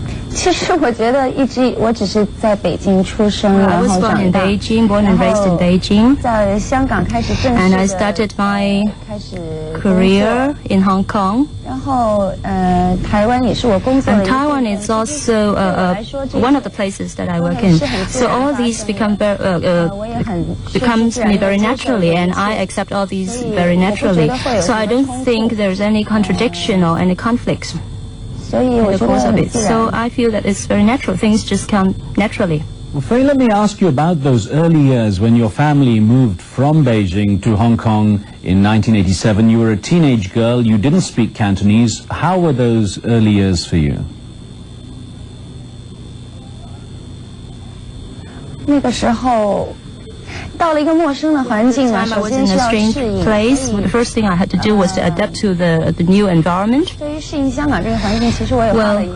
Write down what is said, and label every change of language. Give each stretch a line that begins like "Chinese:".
Chinese: 其实我觉得我只是在北京出生，然后长大，然后在香港开始正式的
English: And I started my career in Hong Kong.
Chinese: 然后台湾也是我工作的。
English: And Taiwan is also one of the places that I work in. So all these becomes me very naturally, and I accept all these very naturally. So I don't think there's any contradiction or any conflicts. In the course of it. So I feel that it's very natural. Things just come naturally. Well, Faye, let me ask you about those early years when your family moved from Beijing to Hong Kong in 1987. You were a teenage girl. You didn't speak Cantonese. How were those early years for you?
Chinese: 那个时候到了一个陌生的环境嘛，首先需要适应。
English: The first thing I had to do was to adapt to the new environment.
Chinese: 对于适应香港这个环境，其实我也花了一个。